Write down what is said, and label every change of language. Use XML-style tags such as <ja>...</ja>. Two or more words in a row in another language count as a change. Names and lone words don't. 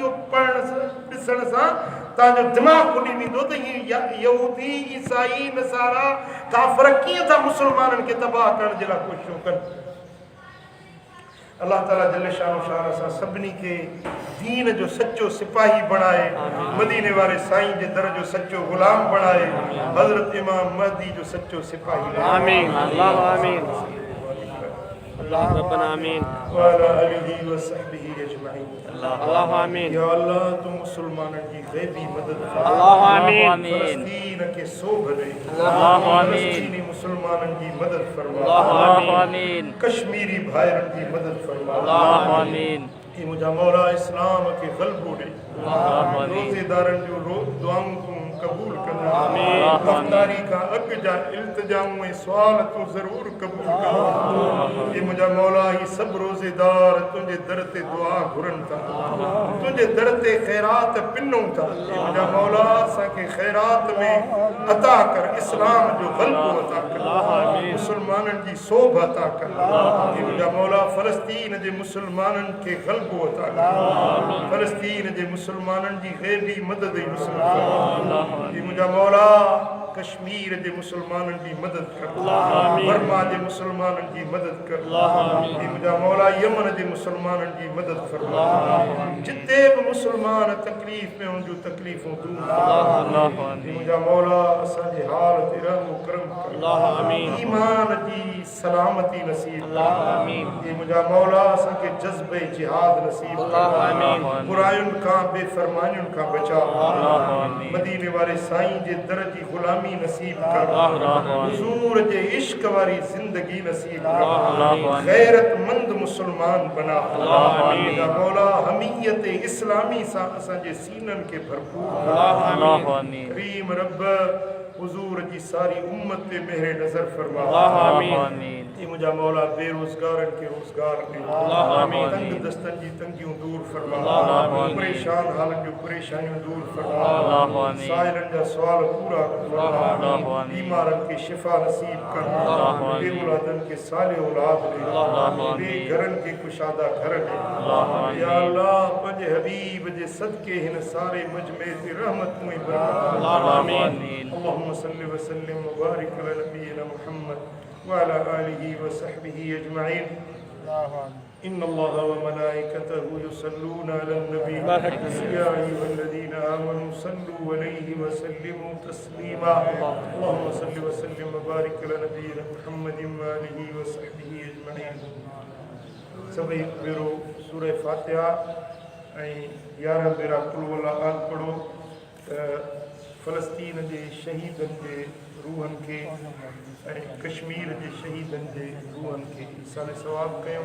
<sd>इहो पढ़ण ॾिसण सां तव्हांजो दिमाग़ खुली वेंदो त इहे यहूदी, ईसाई, नसारा, काफ़िर कीअं था मुस्लमाननि खे तबाह करण जे लाइ कोशिशूं कनि। अल्लाह ताला जल शान असां सभिनी खे दीन जो सचो सिपाही बणाए, मदीने वारे साईं जे दर जो सचो गुलाम बणाए, हज़रत इमाम महदी जो सचो सिपाही।</sd> <ar>آمين الله آمين الله ربنا آمين و على آله و صحبه أجمعين الله آمين.</ar> <sd>या अल्लाह तू मुसलमाननि जी गैबी मदद फरमा। अल्लाह आमीन। फलस्तीन के सोभ दे। अल्लाह आमीन। फलस्तीनी मुसलमाननि जी मदद फरमा। अल्लाह आमीन। कश्मीरी भाइरनि जी मदद फरमा। अल्लाह आमीन। ये मुझा मौला इस्लाम के गलबो दे। अल्लाह आमीन। रोज़ेदारनि जो दुआऊं तू कबूल करना। आमीन। अफ्तारी का अग जा इल्तिजाऊं ऐं सुवाल तू ज़रूर कबूल कर। ये मुझा मौला ही सब रोज़ेदार तुझे दर ते दुआ घुरन था, तुझे दर ते खैरात पिन्नूं था। ये मुझा मौला असांखे खैरात में अता कर, इस्लाम जो गलबो अता कर, मुसलमाननि जी सोभ अता कर। ये मुझा मौला फलस्तीन जे मुसलमाननि खे गलबो अता कर, फलस्तीन जे मुसलमाननि जी गैबी मदद नसीब कर। ये मुझा मौला कश्मीर जे मुसलमाननि जी मदद कर, बर्मा जे मुसलमाननि जी मदद कर। ये मुझा मौला यमन जे मुसलमाननि जी मदद फरमा। जिते भी मुसलमान तकलीफ़ में उनजूं तकलीफ़ूं दूर कर। ये मुझा मौला असांजे हाल ते रहम करम कर, ईमान जी सलामती नसीब कर। ये मुझा मौला असांखे जज़्बे जिहाद नसीब कर, बुरायुनि खां बेफरमानियुनि खां बचा। मदीने वारे साईं जे दर जी गुलामी नसीब कर, हुजूर जे इश्क वारी जिंदगी नसीब कर, गैरतमंद मुसलमान बना। मुझा मौला हमीयत इस्लामी सां असांजे सीननि खे भरपूर करीम रब हुजूर जी सारी उम्मत पे मेहर नजर फरमा। ये मुझा मौला बेरोजगारन के रोजगार दे, तंग दस्तन जी तंगियों दूर फरमा, परेशान हालन जो परेशानियों दूर फरमा, साइलन जा सवाल पूरा फरमा, बीमारन के शिफा नसीब कर, बेऔलादन के साले औलाद दे, बेघरन के कुशादा घर दे। या अल्लाह पंहिंजे हबीब जे सदके हिन सारे मजमे ते रहमत में बरकत। आमीन।</sd> <ar>اللهم صل و سلم و بارك على نبينا محمد و على آله و صحبه أجمعين. إن الله و ملائكته يصلون على النبي يا أيها الذين آمنوا صلوا عليه و سلموا تسليما. اللهم صل و سلم و بارك على نبينا محمد و آله و صحبه أجمعين.</ar> <sd>सभई भेरो सूरह फातिहा ऐं 11 भेरा</sd> <ar>قل والله أحد</ar> <sd>पढ़ो त फलस्तीन जे शहीदनि जे रूहनि खे ऐं कश्मीर जे शहीदनि जे रूहनि खे ईसाले सवाब कयूं।</sd>